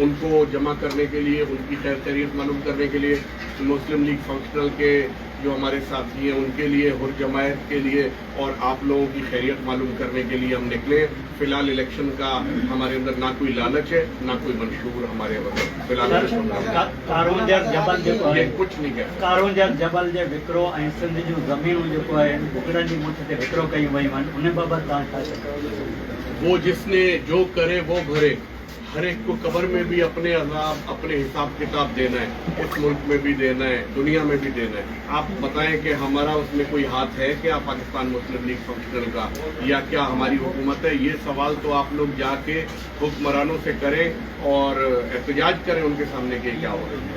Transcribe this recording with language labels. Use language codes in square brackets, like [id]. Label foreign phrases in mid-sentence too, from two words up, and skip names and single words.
[ur] ان کو جمع کرنے کے لیے، ان کی خیر خیریت معلوم کرنے کے لیے، مسلم لیگ فنکشنل کے جو ہمارے ساتھی ہیں ان کے لیے، حر جماعت کے لیے، اور آپ لوگوں کی خیریت معلوم کرنے کے لیے ہم نکلے. فی الحال الیکشن کا ہمارے اندر نہ کوئی لالچ ہے، نہ کوئی منشور ہمارے اندر فی الحال [sd] कारूंजर जबल जेको ये आहे, [ur] کچھ نہیں کہ [sd] कारूंजर जबल जे विकिरो ऐं सिंध जूं ज़मीनूं जेको आहे भुॻड़नि जी मुठ ते विकिरो कयूं वयूं आहिनि, उन बाबति तव्हां छा चयो? [ur] وہ جس نے جو کرے وہ بھرے. ہر ایک کو قبر میں بھی اپنے عذاب، اپنے حساب کتاب دینا ہے، اس ملک میں بھی دینا ہے، دنیا میں بھی دینا ہے. آپ بتائیں کہ ہمارا اس میں کوئی ہاتھ ہے کیا، پاکستان مسلم لیگ فنکشنل کا، یا کیا ہماری حکومت ہے? یہ سوال تو آپ لوگ جا کے حکمرانوں سے کریں اور احتجاج کریں ان کے سامنے کہ کیا ہو رہا ہے.